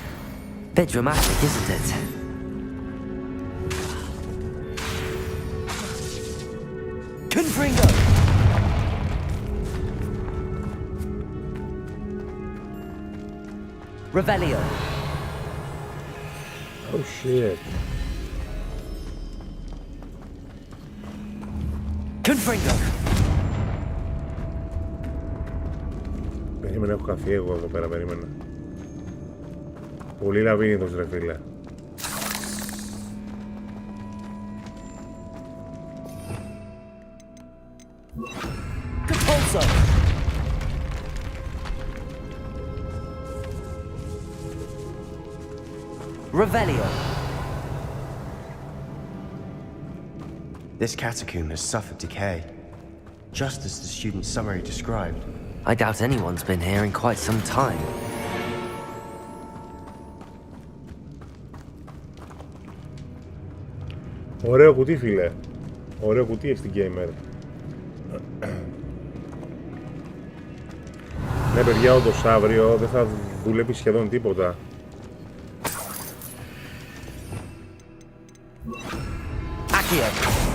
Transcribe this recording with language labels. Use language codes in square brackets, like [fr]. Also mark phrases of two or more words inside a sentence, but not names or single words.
[en] Bit dramatic, isn't it? [la] Confringo! Revelio. [en] Oh shit. [la] Confringo. [el] Περίμενα, έχω χαθεί εγώ εδώ πέρα, περίμενα. Πολύ λαβύρινθος ρε φίλε. [la] Capulso. Revelio. [en] This catacomb has suffered decay, just as the student's summary described. I doubt anyone's been here in quite some time. [el] Ωραίο κουτί, φίλε. Ωραίο κουτί έχει την Gamer. Ναι, παιδιά, όντως αύριο δεν θα δουλεύει σχεδόν τίποτα. [la] Accio.